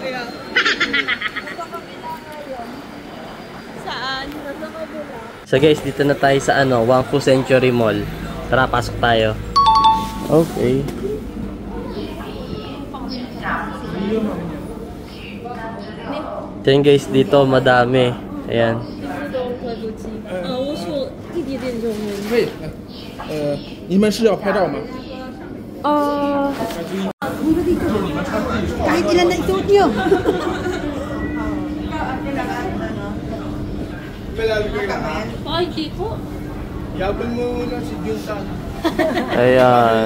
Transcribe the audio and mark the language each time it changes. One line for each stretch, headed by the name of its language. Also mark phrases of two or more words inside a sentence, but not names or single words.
Filipino: Saan? So guys, dito na tayo sa Wangfu Century Mall. Tara, pasok tayo. Okay.
English: Then guys,
Filipino: dito madami. Ayan.
Chinese: 我说一点点中文。对，你们是要拍照吗？
Filipino: Kahit ilan na isuot nyo. Ay, di ko. Yaban mo muna si Juntan. Ayan.